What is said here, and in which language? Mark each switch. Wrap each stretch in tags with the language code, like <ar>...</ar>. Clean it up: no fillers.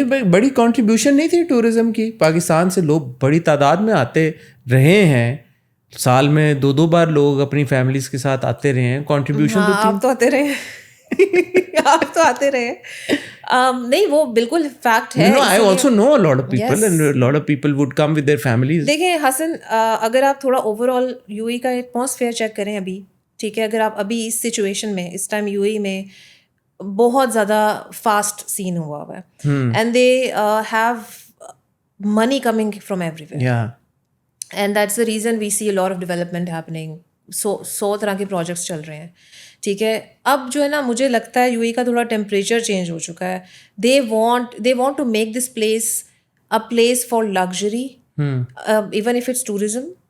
<ur>بڑی کنٹریبیوشن نہیں تھی ٹورزم کی. پاکستان سے لوگ بڑی تعداد میں آتے رہے ہیں, سال میں 2 بار لوگ اپنی فیملیز کے ساتھ آتے رہے ہیں. کنٹریبیوشن تو آپ تو آتے رہے آپ تو آتے رہے نہیں, وہ بالکل فیکٹ ہے.</ur> <en>I also know a lot of people and a lot of people would come with their families.</en> <ur>دیکھیں حسن, اگر آپ تھوڑا اوور آل UAE کا ایٹماسفیئر چیک کریں ابھی, ٹھیک ہے, اگر آپ ابھی اس سچویشن میں اس ٹائم UAE میں بہت زیادہ فاسٹ سین ہوا ہوا ہے,</ur> <en>And they have money coming from everywhere, and that's the reason we see a lot of development happening.</en> <ur>100 طرح کے پروجیکٹس چل رہے ہیں. ٹھیک ہے, اب جو ہے نا مجھے لگتا ہے UAE کا تھوڑا ٹیمپریچر چینج ہو چکا ہے.</ur> <en>They want to make this place a place for luxury, even if it's tourism.</en>